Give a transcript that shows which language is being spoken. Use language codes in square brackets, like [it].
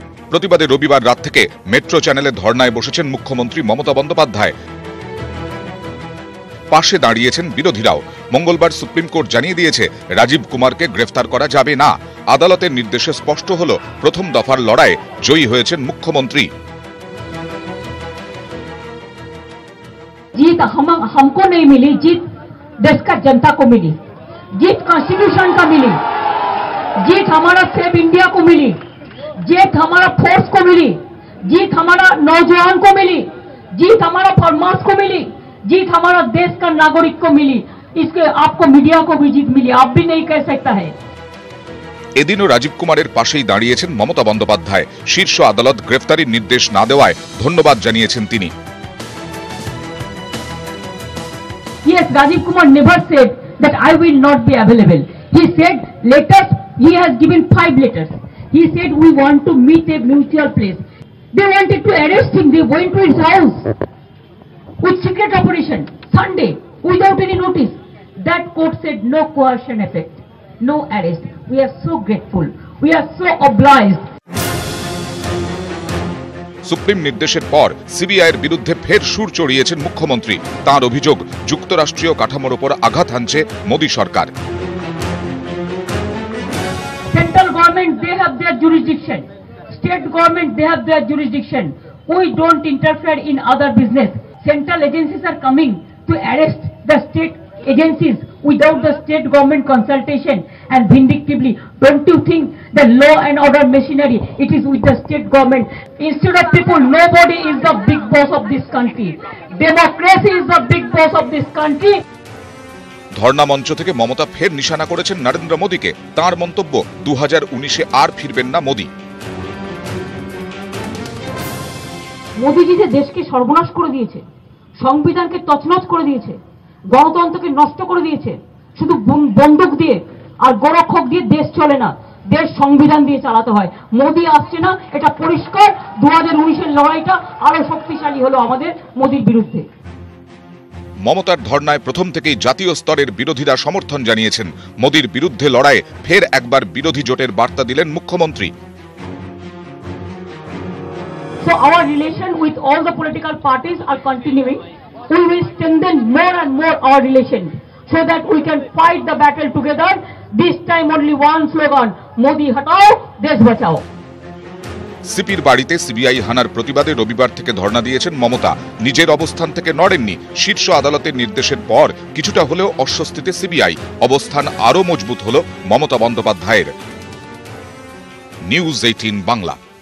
[bn] প্রতিবাদে রবিবার রাত থেকে মেট্রো চ্যানেলে ধর্নায় বসেছেন মুখ্যমন্ত্রী মমতা বন্দ্যোপাধ্যায়। পাশে দাঁড়িয়েছেন বিরোধীরাও। মঙ্গলবার সুপ্রিম কোর্ট জানিয়ে দিয়েছে, রাজীব কুমারকে গ্রেফতার করা যাবে না। আদালতের নির্দেশে স্পষ্ট হল, প্রথম দফার লড়াইয়ে জয়ী হয়েছেন মুখ্যমন্ত্রী। [hi] जीत हमको नहीं मिली, जीत देश का जनता को मिली, जीत कॉन्स्टिट्यूशन का मिली, जीत हमारा सेव इंडिया को मिली, जीत हमारा फोर्स को मिली, जीत हमारा नौजवान को मिली, जीत हमारा फार्मर्स को मिली, जीत हमारा देश का नागरिक को मिली। इसके आपको मीडिया को भी जीत मिली, आप भी नहीं कह सकता है। [bn] এদিনও রাজীব কুমারের পাশেই দাঁড়িয়েছেন মমতা বন্দ্যোপাধ্যায়। শীর্ষ আদালত গ্রেফতারির নির্দেশ না দেওয়ায় ধন্যবাদ জানিয়েছেন তিনি। [en] Yes, Rajiv Kumar never said that I will not be available. He said letters, he has given 5 letters. He said we want to meet a mutual place. They wanted to arrest him, they went to his house with secret operation, Sunday, without any notice. That court said no coercion effect, no arrest. We are so grateful, we are so obliged. [bn] Supreme নির্দেশের পর CBI এর বিরুদ্ধে ফের সুর চড়িয়েছেন মুখ্যমন্ত্রী। তাঁর অভিযোগ, যুক্তরাষ্ট্রীয় কাঠামোর উপর আঘাত হানছে মোদী সরকার। [en] Central government, they have their jurisdiction. State government, they have their jurisdiction. We don't interfere in other business. Central agencies are coming to arrest the state agencies without the state government consultation and vindictively. Don't you think the law and order machinery, it is with the state government? Instead of people, nobody is the big boss of this country. Democracy is the big boss of this country. [bn] ধর্ণা মঞ্চ থেকে মমতা ফের নিশানা করেছেন নরেন্দ্র মোদীকে। তাঁর মন্তব্য, 2019-এ আর ফিরবেন না মোদী। মোদীজি যে দেশকে সর্বনাশ করে দিয়েছে, সংবিধানকে তছনছ করে দিয়েছে, গণতন্ত্রকে নষ্ট করে দিয়েছে, শুধু বন্দুক দিয়ে আর গোরক্ষক দিয়ে দেশ চলে না, দেশ সংবিধান দিয়ে চালাতে হয়। মোদী আসছে না, এটা পরিষ্কার। 2019-এর লড়াইটা আরো শক্তিশালী হলো আমাদের মোদীর বিরুদ্ধে। মমতার ধর্নায় প্রথম থেকেই জাতীয় স্তরের বিরোধীরা সমর্থন জানিয়েছেন। মোদীর বিরুদ্ধে লড়াইয়ে ফের একবার বিরোধী জোটের বার্তা দিলেন মুখ্যমন্ত্রী। [en] So our relation with all the political parties are continuing. We will strengthen more and more our relation so that we can fight the battle together. This time only one slogan, [hi] Modi hatao, desh bachao. [bn] সিপির বাড়িতে CBI হানার প্রতিবাদে রবিবার থেকে ধর্ণা দিয়েছেন মমতা। নিজের অবস্থান থেকে নড়েননি। শীর্ষ আদালতের নির্দেশের পর কিছুটা হলেও অস্বস্তিতে সিবিআই। অবস্থান আরো মজবুত হল মমতা বন্দ্যোপাধ্যায়ের। নিউজ 18 বাংলা।